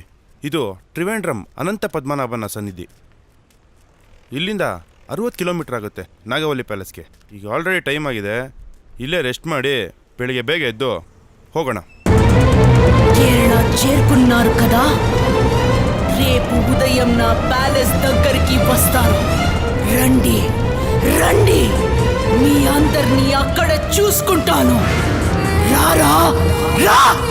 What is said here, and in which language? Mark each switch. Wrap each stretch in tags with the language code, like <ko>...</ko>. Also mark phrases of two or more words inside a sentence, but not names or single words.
<kn>ಇದು ತ್ರಿವೇಂದ್ರಂ ಅನಂತ ಪದ್ಮನಾಭನ ಸನ್ನಿಧಿ. ಇಲ್ಲಿಂದ 60 ಕಿಲೋಮೀಟರ್ ಆಗುತ್ತೆ ನಾಗವಲ್ಲಿ ಪ್ಯಾಲೇಸ್ಗೆ. ಈಗ ಆಲ್ರೆಡಿ ಟೈಮ್ ಆಗಿದೆ, ಇಲ್ಲೇ ರೆಸ್ಟ್ ಮಾಡಿ ಬೆಳಿಗ್ಗೆ ಬೇಗ ಎದ್ದು ಹೋಗೋಣ.</kn> <te>కేరళ చేరుకున్నారు కదా, రేపు ఉదయం నా ప్యాలెస్ దగ్గరికి వస్తారు. రండి రండి, మీ అందరినీ అక్కడ చూసుకుంటాను. రారా రా.</te>